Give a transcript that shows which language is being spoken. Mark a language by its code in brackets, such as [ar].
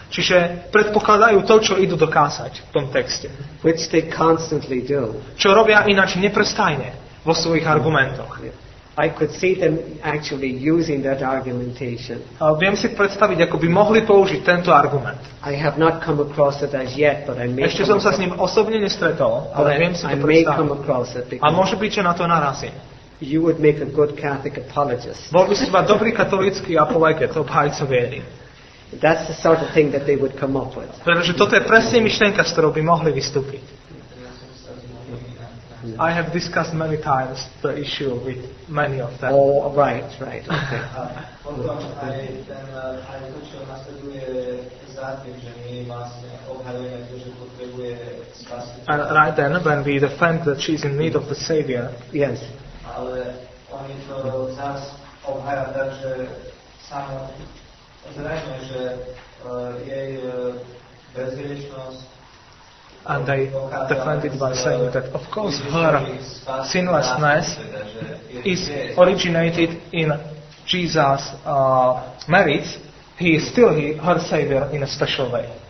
[sk] Čiže predpokladajú to, čo idú dokázať v tom texte. [en] Which they constantly do. [sk] Čo robia ináč neprestajne vo svojich argumentoch. [en] I could see them actually using that argumentation. [sk] Viem si predstaviť, ako by mohli použiť tento argument. [en] I have not come across it as yet, but I may. [sk] Ešte som sa s ním osobne nestretol, ale viem si to predstaviť. A môže byť, že na to narazím. [en] You would make a good Catholic apologist. [sk] Bol by si iba dobrý katolícky apologet, obhájca viery. [en] That's the sort of thing that they would come up with. [sk] Pretože toto je presne myšlienka, s ktorou by mohli vystúpiť. [en] I have discussed many times the issue with many of them. Oh, right, okay. [sk] Potom aj to, čo nasleduje za tým, že my vlastne obhajujeme to, že potrebuje spasiteľa. [en] And right then, when we defend that she is in need of the Savior, yes. [sk] Ale oni to zás obhaja tak, že samozrejme, že jej bezriešnosť. [en] And they defend it by saying that, of course, her sinlessness is originated in Jesus' merits. He is still her Savior in a special way.